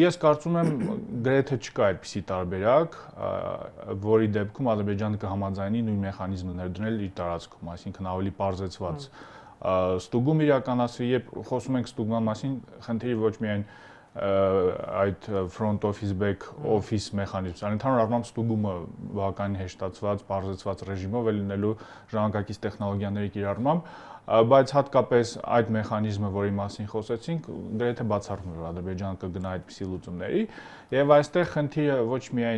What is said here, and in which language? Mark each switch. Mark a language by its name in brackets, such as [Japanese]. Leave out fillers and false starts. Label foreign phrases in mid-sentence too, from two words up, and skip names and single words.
[Armenian] Ես կարծում եմ գրեթե չկա այդպիսի տարբերակ, որի դեպքում Ադրբեջանը կհամաձայնի նույն մեխանիզմը ներդնել իր տարածքում, այսինքն ավելի պարզեցված ստուգում իրականացվի, երբ խոսում ենք ստուգման մասին, խնդիրը ոչ միայն այդ [English] front office back office [Armenian] մեխանիզմն, այլ ընդհանուր առմամբ ստուգումը բավականին հեշտացված, բարձրացված ռեժիմով է լինելու ժամանակակից տեխնոլոգիաների կիրառմամբ, բայց հատկապես այդ մեխանիզմը, որի մասին խոսեցինք, գրեթե բացառվում է, որ Ադրբեջանը կգնա այդպիսի լուծումների, եւ այստեղ խնդիրը ոչ միայն